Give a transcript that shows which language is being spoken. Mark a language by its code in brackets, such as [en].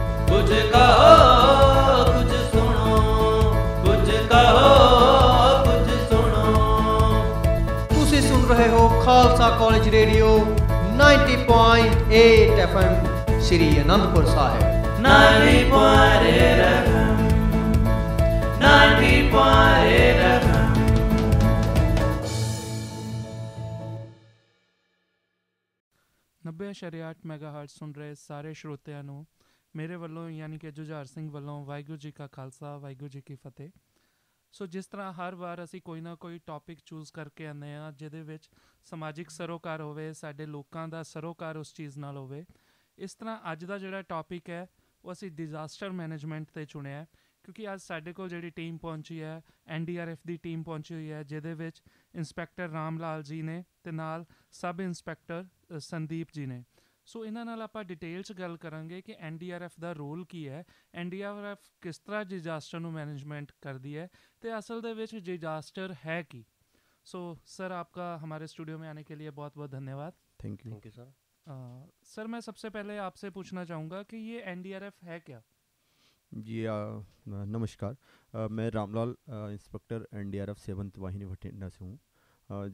[hi] कुछ कहो कुछ सुनो, कुछ कहो कुछ सुनो। [pa] ਤੁਸੀਂ ਸੁਣ ਰਹੇ ਹੋ ਖਾਲਸਾ ਕਾਲਜ ਰੇਡੀਓ 90.8 FM ਸ੍ਰੀ ਅਨੰਦਪੁਰ ਸਾਹਿਬ। 90.8 FM, 90.8 FM। ਨੱਬੇ ਅਸ਼ਾਰੀਆ 8 ਮੈਗਾਹਰਟਜ਼ ਸੁਣ ਰਹੇ ਸਾਰੇ ਸਰੋਤਿਆਂ ਨੂੰ ਮੇਰੇ ਵੱਲੋਂ ਯਾਨੀ ਕਿ ਜੁਝਾਰ ਸਿੰਘ ਵੱਲੋਂ ਵਾਹਿਗੁਰੂ ਜੀ ਕਾ ਖਾਲਸਾ ਵਾਹਿਗੁਰੂ ਜੀ ਕੀ ਫਤਿਹ। ਸੋ ਜਿਸ ਤਰ੍ਹਾਂ ਹਰ ਵਾਰ ਅਸੀਂ ਕੋਈ ਨਾ ਕੋਈ ਟੌਪਿਕ ਚੂਜ਼ ਕਰਕੇ ਆਉਂਦੇ ਹਾਂ ਜਿਹਦੇ ਵਿੱਚ ਸਮਾਜਿਕ ਸਰੋਕਾਰ ਹੋਵੇ, ਸਾਡੇ ਲੋਕਾਂ ਦਾ ਸਰੋਕਾਰ ਉਸ ਚੀਜ਼ ਨਾਲ ਹੋਵੇ, ਇਸ ਤਰ੍ਹਾਂ ਅੱਜ ਦਾ ਜਿਹੜਾ ਟੌਪਿਕ ਹੈ ਉਹ ਅਸੀਂ ਡਿਜ਼ਾਸਟਰ ਮੈਨੇਜਮੈਂਟ 'ਤੇ ਚੁਣਿਆ ਕਿਉਂਕਿ ਅੱਜ ਸਾਡੇ ਕੋਲ ਜਿਹੜੀ ਟੀਮ ਪਹੁੰਚੀ ਹੈ NDRF ਦੀ ਟੀਮ ਪਹੁੰਚੀ ਹੋਈ ਹੈ ਜਿਹਦੇ ਵਿੱਚ ਇੰਸਪੈਕਟਰ ਰਾਮ ਲਾਲ ਜੀ ਨੇ ਅਤੇ ਨਾਲ ਸਬ ਇੰਸਪੈਕਟਰ ਸੰਦੀਪ ਜੀ ਨੇ। ਸੋ ਇਹਨਾਂ ਨਾਲ ਆਪਾਂ ਡਿਟੇਲ 'ਚ ਗੱਲ ਕਰਾਂਗੇ ਕਿ NDRF ਦਾ ਰੋਲ ਕੀ ਹੈ, NDRF ਕਿਸ ਤਰ੍ਹਾਂ ਡਿਜ਼ਾਸਟਰ ਨੂੰ ਮੈਨੇਜਮੈਂਟ ਕਰਦੀ ਹੈ ਅਤੇ ਅਸਲ ਦੇ ਵਿੱਚ [hi] डिजास्टर है कि। सो सर आपका हमारे स्टूडियो में आने के लिए बहुत बहुत धन्यवाद। [en] thank you [hi] sir. सर मैं सबसे पहले आपसे पूछना चाहूँगा कि ये NDRF है क्या? जी नमस्कार, मैं रामलाल इंस्पेक्टर NDRF 7th वाहिनी भटिंडा से हूँ।